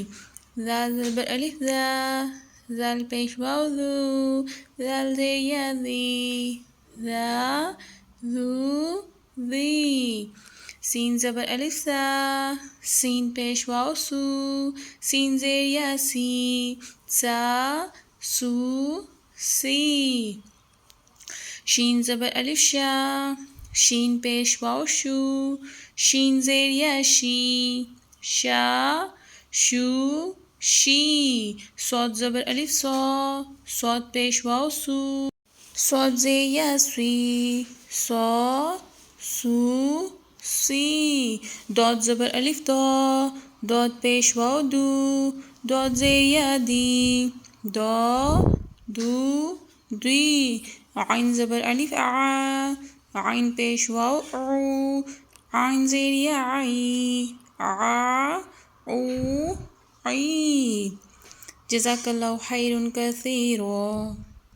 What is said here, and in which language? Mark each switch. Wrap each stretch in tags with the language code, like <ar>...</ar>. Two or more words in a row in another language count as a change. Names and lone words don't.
<ur>زال زبر الف زا، زال پیش واو زو، زال زیر یا زی، زا زو زی۔ سین زبر الف سا، سین پیش واو سو، سین زیر یا سی، سا سو سی۔ شین زبر الف شا، شین پیش واو شو، شین زیر یا شی، شا شو شی۔ صاد زبر الف صا، صاد پیش واو سو، صاد زیر یا سی، صا سو سی۔ داد زبر الف دا، داد پیش واو دو، داد زیر یا دی، دا دو دی۔ عین زبر الف عا، عین پیش واو عو، عین زیر یا عی، عا عو عی۔</ur> <ar>جزاک اللہ خیر کثیرا۔</ar>